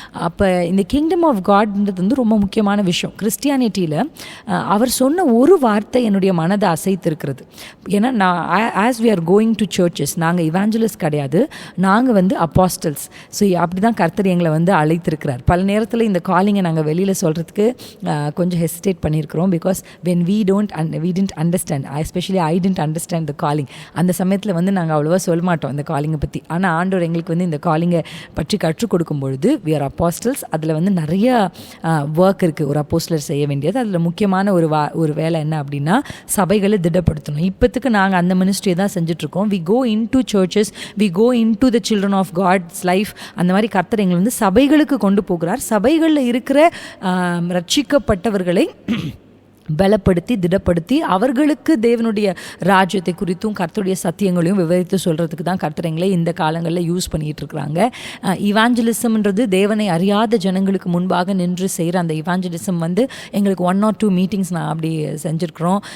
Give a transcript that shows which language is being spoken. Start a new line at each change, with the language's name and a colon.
Tamil: அப்போ இந்த kingdom of காட்ன்றது வந்து ரொம்ப முக்கியமான விஷயம். கிறிஸ்டியானிட்டியில் அவர் சொன்ன ஒரு வார்த்தை என்னுடைய மனதை அசைத்திருக்கிறது. ஏன்னா நான்
English: as we are going to churches,
Tamil: நாங்கள் இவாஞ்சலிஸ்ட் கிடையாது, நாங்கள் வந்து அப்போஸ்டல்ஸ். ஸோ அப்படி தான் கர்த்தர் எங்களை வந்து அழைத்திருக்கிறார். பல நேரத்தில் இந்த காலிங்கை நாங்கள் வெளியில் சொல்கிறதுக்கு கொஞ்சம் ஹெசிடேட் பண்ணியிருக்கிறோம்.
English: Because when we didn't understand, especially I didn't understand the calling.
Tamil: அந்த சமயத்தில் வந்து நாங்கள் அவ்வளோவா சொல்ல மாட்டோம் இந்த காலிங்கை பற்றி. ஆனால் ஆண்டவர் எங்களுக்கு வந்து இந்த காலிங்கை பற்றி கற்றுக் கொடுக்கும் பொழுது
English: we are apostles.
Tamil: அதில் வந்து நிறைய ஒர்க் இருக்குது ஒரு அப்போஸ்டலர் செய்ய வேண்டியது. அதில் முக்கியமான ஒரு வேலை என்ன அப்படின்னா சபைகளை திடப்படுத்தணும். இப்போத்துக்கு நாங்கள் அந்த மினிஸ்ட்ரியை தான் செஞ்சுட்ருக்கோம்.
English: we go into churches, we go into the children of God's life.
Tamil: அந்த மாதிரி கர்த்தர் எங்களை வந்து சபைகளுக்கு கொண்டு போகிறார். சபைகளில் இருக்கிற ரட்சிக்கப்பட்டவர்களை பலப்படுத்தி திடப்படுத்தி அவர்களுக்கு தேவனுடைய ராஜ்யத்தை குறித்தும் கர்த்தருடைய சத்தியங்களையும் விவரித்து சொல்கிறதுக்கு தான் கர்த்தரைங்களை இந்த காலங்களில் யூஸ் பண்ணிகிட்டு இருக்கிறாங்க. இவாஞ்சலிசம்ன்றது தேவனை அறியாத ஜனங்களுக்கு முன்பாக நின்று செய்கிற அந்த இவாஞ்சலிசம் வந்து எங்களுக்கு 1 or 2 மீட்டிங்ஸ் நான் அப்படி செஞ்சுருக்கிறோம்.